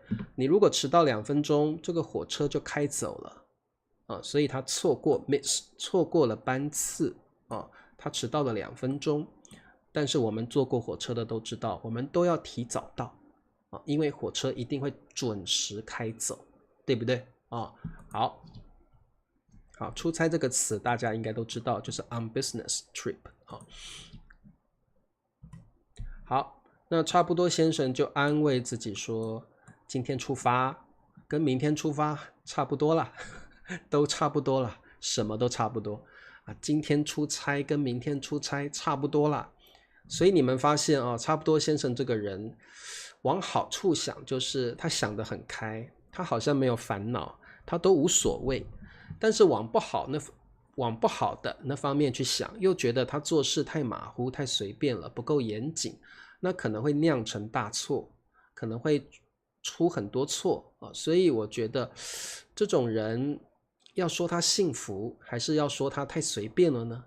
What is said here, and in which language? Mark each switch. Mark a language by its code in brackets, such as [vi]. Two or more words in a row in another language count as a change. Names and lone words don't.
[zh] 你如果遲到2分鐘，這個火車就開走了所以他錯過了班次他遲到了2分鐘。但是我們坐過火車的都知道，我們都要提早到因為火車一定會準時開走，對不對好，出差這個詞大家應該都知道，就是 [en] on business trip [zh] 好，那差不多先生就安慰自己說，今天出發跟明天出發差不多了，都差不多了，什麼都差不多今天出差跟明天出差差不多了。所以你們發現差不多先生這個人往好處想，就是他想得很開，他好像沒有煩惱，他都無所謂。但是往不好的那方面去想，又覺得他做事太馬虎太隨便了，不夠嚴謹，那可能會釀成大錯，可能會出很多錯所以我覺得這種人要說他幸福，還是要說他太隨便了呢？